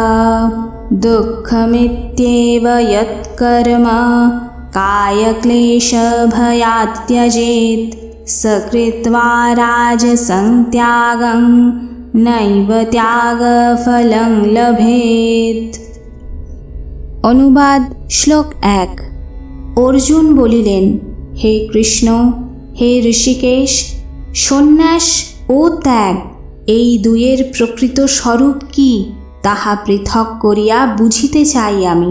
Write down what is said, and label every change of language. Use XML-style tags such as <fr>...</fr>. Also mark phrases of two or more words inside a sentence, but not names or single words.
<sa>दुःखमित्येव यत्कर्म कायक्लेशभयात् त्यजेत् स कृत्वा राजसं त्यागं नैव त्यागफलं लभेत्।</sa> <bn>অনুবাদ শ্লোক 1। অর্জুন বলিলেন, হে কৃষ্ণ, হে ঋষিকেশ, সন্ন্যাস ও ত্যাগ এই দুয়ের প্রকৃত স্বরূপ কি তাহা পৃথক করিয়া বুঝিতে চাই আমি।</bn>